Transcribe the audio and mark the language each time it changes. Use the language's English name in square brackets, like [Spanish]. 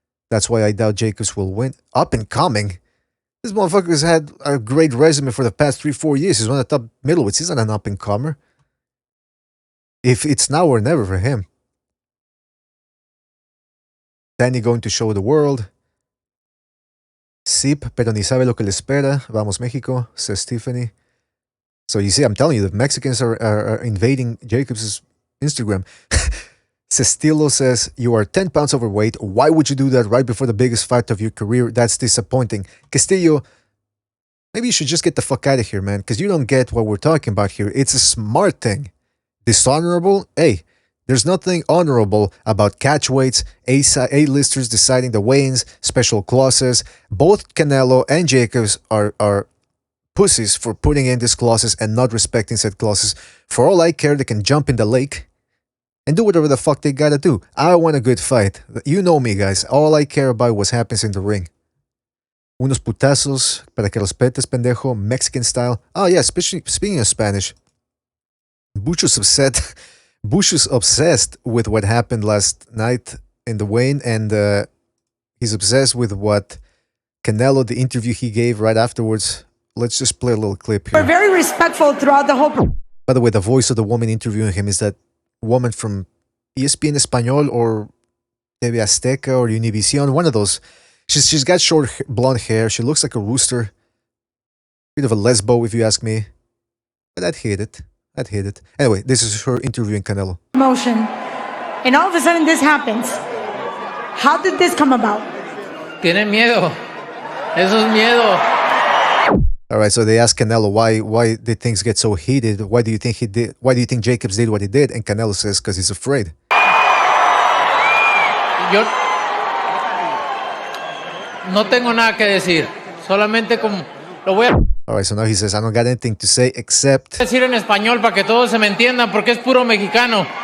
[English] That's why I doubt Jacobs will win. Up and coming? This motherfucker has had a great resume for the past 3-4 years. He's one of the top middleweights. He's not an up and comer. If it's now or never for him. Danny going to show the world. [Spanish] Sip, pero ni sabe lo que le espera. Vamos México, [English] says Tiffany. So you see, I'm telling you, the Mexicans are invading Jacobs' Instagram. Cestilo says, you are 10 pounds overweight. Why would you do that right before the biggest fight of your career? That's disappointing. Castillo, maybe you should just get the fuck out of here, man, because you don't get what we're talking about here. It's a smart thing. Dishonorable? Hey, there's nothing honorable about catch weights, A-listers deciding the weigh-ins, special clauses. Both Canelo and Jacobs are pussies for putting in these clauses and not respecting said clauses. For all I care, they can jump in the lake and do whatever the fuck they gotta do. I want a good fight. You know me, guys. All I care about is what happens in the ring. [Spanish] Unos putazos para que respetes, pendejo. [English] Mexican style. Oh, yeah, speaking of Spanish, Bucho's obsessed with what happened last night in the weigh-in, and he's obsessed with what Canelo, the interview he gave right afterwards. Let's just play a little clip here. We're very respectful throughout the whole. By the way, the voice of the woman interviewing him is that woman from ESPN Español or TV Azteca or Univision, one of those. She's got short blonde hair. She looks like a rooster. Bit of a lesbo, if you ask me. But I'd hate it. I'd hate it. Anyway, this is her interviewing Canelo. Motion. And all of a sudden this happens. How did this come about? [Spanish] Tienen miedo. Eso es miedo. [English] All right, so they asked Canelo why did things get so heated? Why do you think he did? Why do you think Jacobs did what he did? And Canelo says because he's afraid. [Spanish] Yo no tengo nada que decir. Solamente como lo voy a [English] All right, so now he says I don't got anything to say except. [Spanish] decir en español para que todos se me entiendan porque es puro mexicano.